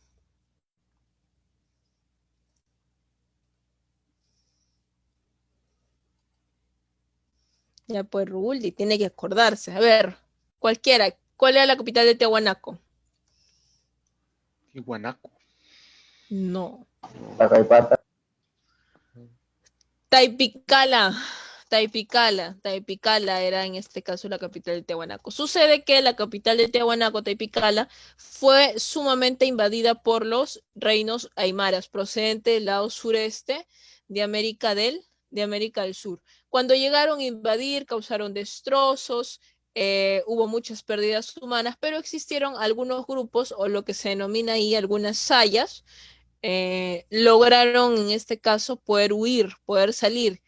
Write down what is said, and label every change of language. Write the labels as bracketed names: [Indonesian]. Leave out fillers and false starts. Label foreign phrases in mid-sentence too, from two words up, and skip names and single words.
[Spanish] Ya pues Ruldi, tiene que acordarse. A ver, cualquiera, ¿cuál era la capital de Tiahuanaco? Tiwanaku. No. Pacaipata. Taipicala. Taipicala era en este caso la capital de Tiahuanaco. Sucede que la capital de Tiahuanaco, Taipicala, fue sumamente invadida por los reinos aymaras, procedente del lado sureste de América del Sur. Cuando llegaron a invadir, causaron destrozos, hubo muchas pérdidas humanas, pero existieron algunos grupos, o lo que se denomina ahí algunas sayas, lograron en este caso poder huir, poder salir.